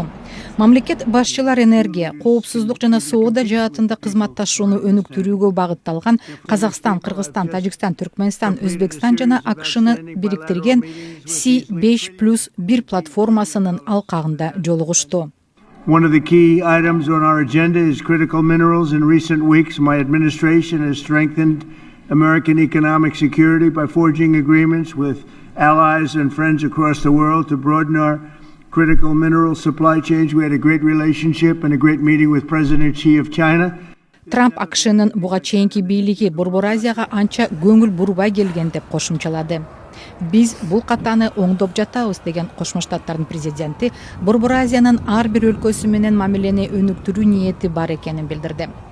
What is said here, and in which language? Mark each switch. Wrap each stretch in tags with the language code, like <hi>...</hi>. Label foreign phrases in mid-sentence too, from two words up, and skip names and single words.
<ky>Мамлекет башчылар энергия, коопсуздук жана соода жаатында кызматташууну өнүктүрүүгө багытталган Казакстан, Кыргызстан, Тажикстан, Түркмөнстан, Өзбекстан жана АКШны бириктирген C5+1 платформасынын алкагында жолугушту.</ky> <en>One of the key items on our agenda is critical minerals. In recent weeks, my administration has strengthened American economic security by forging agreements with allies and friends across the world to broaden our critical mineral supply chains. We had a great relationship and a great meeting with President Xi of China.</en> <ky>Трамп АКШнын буга чейинки бийлиги Борбор Азияга анча көңүл бурбай келген деп кошумчалады. Биз бул катаны оңдоп жатабыз деген Кошмо Штаттардын президенти Борбор Азиянын ар бир өлкөсү менен мамилени өнүктүрүү ниети бар экенин билдирди.</ky>